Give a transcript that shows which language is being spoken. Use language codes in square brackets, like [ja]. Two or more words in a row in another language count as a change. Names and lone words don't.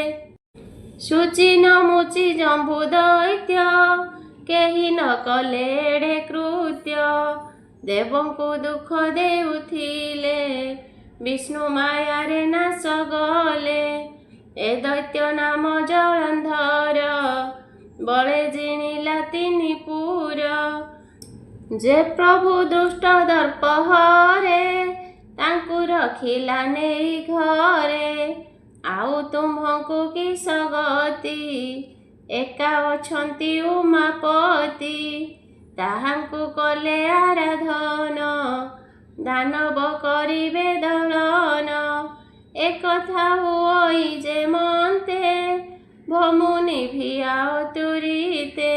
[or] ସୂଚି ନ ମୁଚି ଜମ୍ବୁ ଦୈତ୍ୟ କେହି ନ କଲେ ଏଡ଼େ କୃତ୍ୟ ଦେବଙ୍କୁ ଦୁଃଖ ଦେଉଥିଲେ ବିଷ୍ଣୁ ମାୟାରେ ନାଶ ଗଲେ ଏ ଦୈତ୍ୟ ନାମ ଜଳନ୍ଧର ବଳେ ଜିଣିଲା ତିନି ପୁର ଯେ ପ୍ରଭୁ ଦୁଷ୍ଟ ଦର୍ପ ହରେ ତାଙ୍କୁ ରଖିଲା ନେଇ ଘରେ। ଆଉ ତୁମ୍ଭଙ୍କୁ କିସ ଗତି, ଏକା ଅଛନ୍ତି ଉମାପତି। ତାହାଙ୍କୁ କଲେ ଆରାଧନ, ଦାନବ କରିବେ ଦଳନ। ଏକଥା ହୁଅଇ ଯେ ମନ୍ତେ, ଭମୁନି ଭିଆଅ ତୁରିତେ।